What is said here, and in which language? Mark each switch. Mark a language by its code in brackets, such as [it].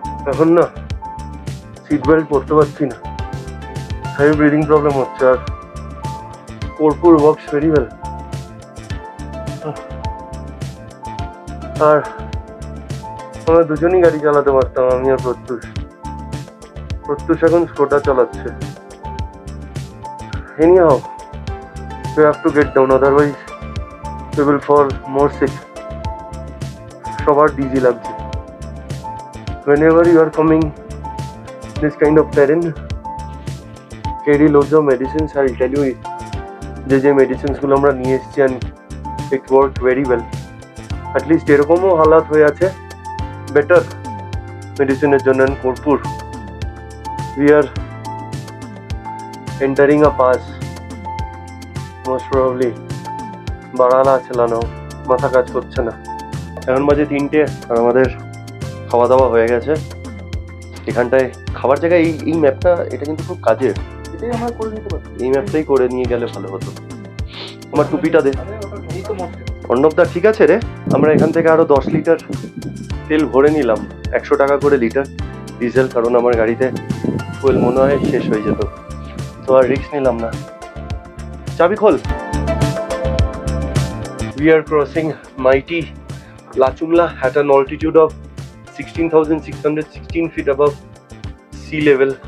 [bn] এখন না seat belt পরতে পারছি না, হেভি ব্রিদিং প্রবলেম হচ্ছে। [en] আর কর্পূর works very well. [bn] আর আমরা দুজনই গাড়ি চালাতে পারতাম, আমি আর প্রত্যুষ। প্রত্যুষ এখন স্কোটা চালাচ্ছে। [en] Anyhow, we have to get down, otherwise we will fall more sick. [bn] সবার ডিজি লাগছে। [en] Whenever you are coming this kind of terrain, carry loads of medicines. I'll tell you [bn] যে মেডিসিনস গুলো আমরা নিয়ে এসেছি [en] and it worked very well. At least [bn] এরকমও হালাত হয়ে আছে, বেটার মেডিসিনের জন্য। [en] কর্পূর, we are entering a pass, most probably [bn] বারালা চালানো, মাথা কাজ করছে না। এখন বাজে 3টে আর আমাদের খাওয়া দাওয়া হয়ে গেছে। এখানটায় খাবার জায়গায় এই ম্যাপটা, এটা কিন্তু খুব কাজের। এটাই আমরা করে নিতে পারি, এই ম্যাপটাই করে নিয়ে গেলে ভালো হতো। আমার টুপিটা দে। অর্ণবদা ঠিক আছে রে। আমরা এখান থেকে আরো 10 লিটার তেল ভরে নিলাম, 100 টাকা করে লিটার ডিজেল, কারণ আমার গাড়িতে ফুয়েল মনে হয় শেষ হয়ে যেত, তো আর রিস্ক নিলাম না। চাবি খোল। [en] We are crossing mighty Lachungla at an altitude of 16,616 feet above sea level.